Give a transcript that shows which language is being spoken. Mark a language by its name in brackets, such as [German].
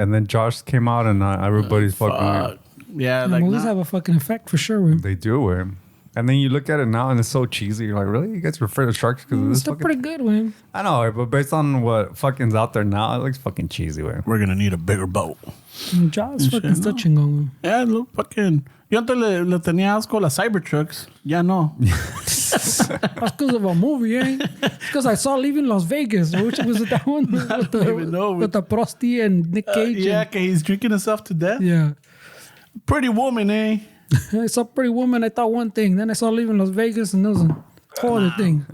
[English] And then Jaws came out, and everybody's fucking. Yeah, The movies have a fucking effect for sure. They do, and then you look at it now, and it's so cheesy. You're like, really? You guys are afraid of sharks because of this? It's still pretty good, man. I know, but based on what fucking's out there now, it looks fucking cheesy, way. We're gonna need a bigger boat. Jaws fucking still chingón. Yeah, look, fucking. [Spanish] Yo antes le tenía asco a las Cybertrucks. Ya no. [English] That's because of a movie, eh? Because I saw Leaving Las Vegas. Which was it that one? With the Prosty and Nick Cage. Yeah, okay, he's drinking himself to death. Yeah. Pretty Woman, eh? I saw Pretty Woman. I thought one thing. Then I saw Leaving Las Vegas, and that was a whole other thing.